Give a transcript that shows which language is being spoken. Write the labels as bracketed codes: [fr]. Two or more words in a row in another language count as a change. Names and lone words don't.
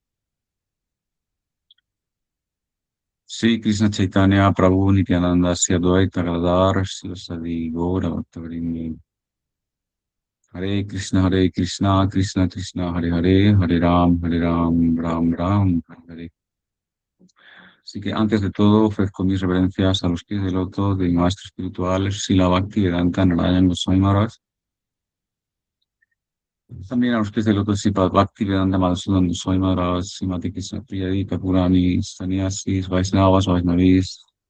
[sa] Sri Krishna Chaitanya Prabhu Nityananda Sri Advaita Gadadhar Sri Gaura Bhaktavrinda. Hare Krishna, Krishna Krishna, Hare Hare, Hare Ram, Ram Ram, Hare Hare. [es] Así que antes de todo ofrezco mis reverencias a los pies del loto de mi maestro espiritual, Srila Bhaktivedanta Narayan Goswami Maharaj. También a los pies del loto de Srila Bhaktivedanta Madhusudan Goswami Maharaj, Srimati Krishna Priya Dita Purani, Sannyasis, Vaisnavas, Vaisnavis.